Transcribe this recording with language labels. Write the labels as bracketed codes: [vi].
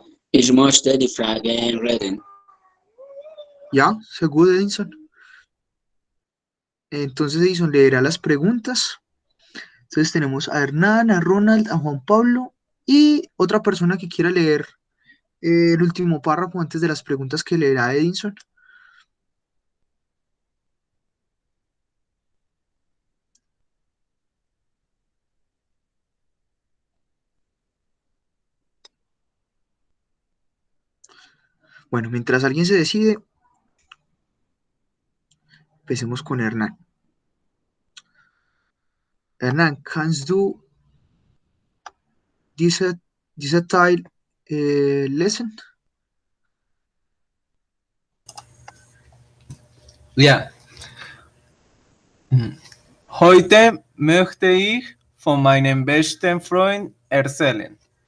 [de] Ich möchte die Frage reden. Ya, sehr gut, Edinson. [es] Entonces Edison leerá las preguntas. Entonces tenemos a Hernán, a Ronald, a Juan Pablo y otra persona que quiera leer el último párrafo antes de las preguntas que leerá Edison. Bueno, mientras alguien se decide, empecemos con Hernán. [de] Hernán, kannst du diese Teil lesen? Ja. Heute möchte ich von meinem besten Freund erzählen.